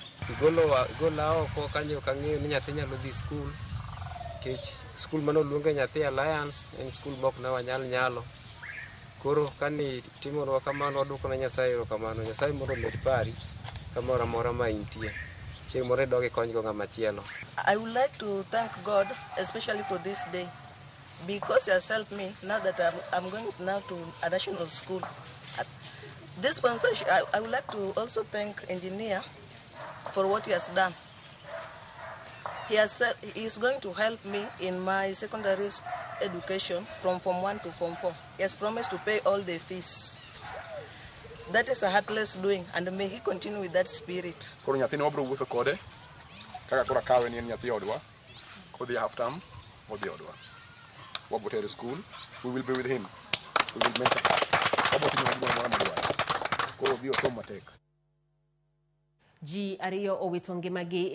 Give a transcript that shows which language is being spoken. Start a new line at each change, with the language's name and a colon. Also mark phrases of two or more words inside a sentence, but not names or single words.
Luo (Kenya and Tanzania): Gola oko kanyo kang'eyo ni nyathi nyalo dhi skul. Kech skul manoluonge nyathi Alliance en skul mok na wanyal nyalo. Koro kani timonwa kamano waduoko na Nyasaye erokamano. Nyasaye mondo omed pari kamoro amora ma intie. Chieng' moro idogi konygo ng'ama chielo.
English: I would like to thank God, especially for this day, because He has helped me now that I'm going now to a national school. This sponsorship, I would like to also thank engineer for what he has done. He has said he is going to help me in my secondary education from Form 1 to Form 4. He has promised to pay all the fees. That is a heartless doing, and may he continue with that spirit.
Luo (Kenya and Tanzania): Koro nyathi no bro wuotho kode kaka koro kawe ni nyathi odwa kodhi
English: half term
Luo (Kenya and Tanzania): odhi odwa wabo tere school.
English: We will be with him. We will make it.
Luo (Kenya and Tanzania): Wabo timo gima mora madwa koro bio somo matek. Ji ariyo owito ngimagi